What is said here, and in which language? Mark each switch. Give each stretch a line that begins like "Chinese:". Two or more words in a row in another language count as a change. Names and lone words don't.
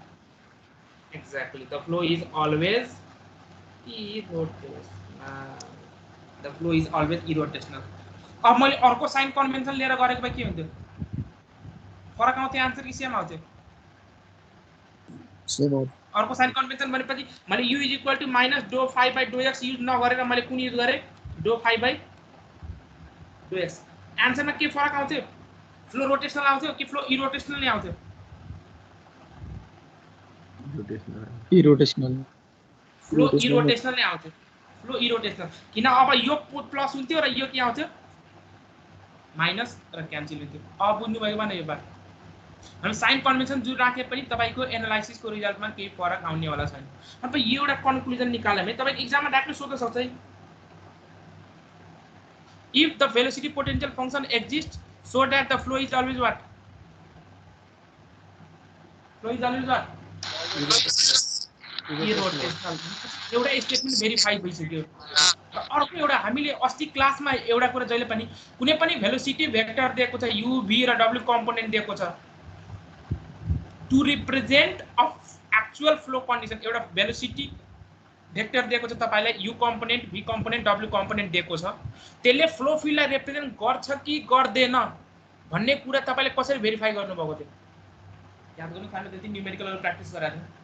English: Exactly, the flow is always irrotational. The flow is always irrotational.
Nepali: अब मैले अर्को
English: sign convention
Nepali: लिएर गरेको भए के हुन्थ्यो? फरक आउँथ्यो आन्सर कि सेम आउँथ्यो?
English: Same out.
Nepali: अर्को
English: sign convention
Nepali: भनेपछि मैले
English: u is equal to minus dou phi by dou x
Nepali: युज नगरेर मैले कुन युज गरे?
English: dou phi by dou x।
Nepali: आन्सरमा के फरक आउँथ्यो?
English: flow rotational
Nepali: आउँथ्यो कि
English: flow irrotational
Nepali: नै आउँथ्यो?
English: irrotational flow irrotational
Nepali: नै आउँथ्यो।
English: flow irrotational
Nepali: किन अब यो प्लस हुन्थ्यो र यो के आउँथ्यो? माइनस र क्यान्सल हुन्थ्यो। अब बुझ्नु भएको भएन यो बात? हामी
English: sign convention
Nepali: जुन राखे पनि तपाईको एनालाइसिसको रिजल्टमा केही फरक आउने वाला छैन। अब यो एउटा कन्क्लुजन निकाल्यो भने तपाईको एक्जाममा डाइरेक्ट सोध्न सक्छ है।
English: If the velocity potential function exists, so that the flow is always what? Flow is always what? Irrotational.
Nepali: एउटा स्टेटमेन्ट भेरिफाई भइसक्यो। अर्को एउटा हामीले अस्ति क्लासमा एउटा कुरा जहिले पनि कुनै पनि
English: velocity vector
Nepali: दिएको छ u v र w कम्पोनेन्ट दिएको छ।
English: to represent of actual flow condition
Nepali: एउटा
English: velocity vector
Nepali: दिएको छ तपाईलाई
English: u component v component w component
Nepali: दिएको छ त्यसले फ्लो फिल्डलाई रिप्रेजेन्ट गर्छ कि गर्दैन भन्ने कुरा तपाईले कसरी भेरिफाई गर्नुभएको थियो याद गर्नु खानु त्यति
English: numerical practice
Nepali: गराएको